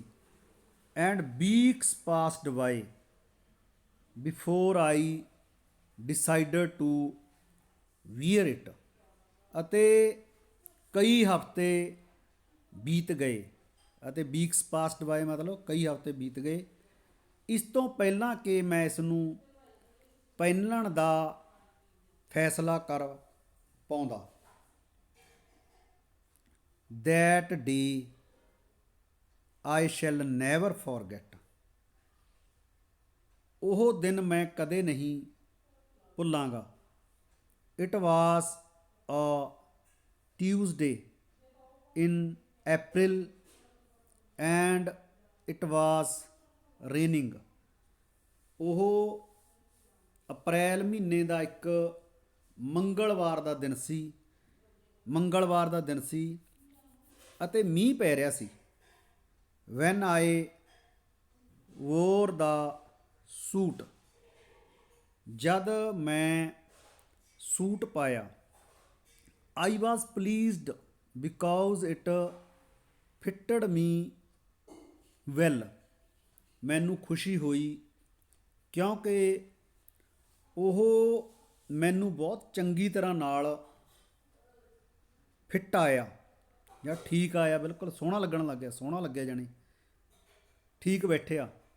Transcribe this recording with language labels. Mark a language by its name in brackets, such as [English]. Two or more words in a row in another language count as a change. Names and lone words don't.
[English] and weeks passed by before I decided to wear it, [Punjabi] ਅਤੇ ਕਈ ਹਫ਼ਤੇ ਬੀਤ ਗਏ। ਅਤੇ [English] weeks passed by [Punjabi] ਮਤਲਬ ਕਈ ਹਫ਼ਤੇ ਬੀਤ ਗਏ ਇਸ ਤੋਂ ਪਹਿਲਾਂ ਕਿ ਮੈਂ ਇਸ ਨੂੰ ਪਹਿਨਣ ਦਾ ਫੈਸਲਾ ਕਰ ਪਾਉਂਦਾ। [English] That day I shall never forget, [Punjabi] ਉਹ ਦਿਨ ਮੈਂ ਕਦੇ ਨਹੀਂ ਭੁੱਲਾਂਗਾ। [English] It was a Tuesday in April and it was raining, [Punjabi] ਉਹ ਅਪ੍ਰੈਲ ਮਹੀਨੇ ਦਾ ਇੱਕ ਮੰਗਲਵਾਰ ਦਾ ਦਿਨ ਸੀ ਅਤੇ ਮੀਂਹ ਪੈ ਰਿਹਾ ਸੀ। [English] when I wore the suit, [Punjabi] ਜਦ ਮੈਂ ਸੂਟ ਪਾਇਆ। [English] I was pleased because it fitted me well, [Punjabi] ਮੈਨੂੰ ਖੁਸ਼ੀ ਹੋਈ ਕਿਉਂਕਿ ਉਹ ਮੈਨੂੰ ਬਹੁਤ ਚੰਗੀ ਤਰ੍ਹਾਂ ਨਾਲ ਫਿੱਟ ਆਇਆ ਜਾਂ ਠੀਕ ਆਇਆ, ਬਿਲਕੁਲ ਸੋਹਣਾ ਲੱਗਣ ਲੱਗ ਗਿਆ, ਸੋਹਣਾ ਲੱਗਿਆ ਜਾਣੀ ਠੀਕ ਬੈਠਿਆ।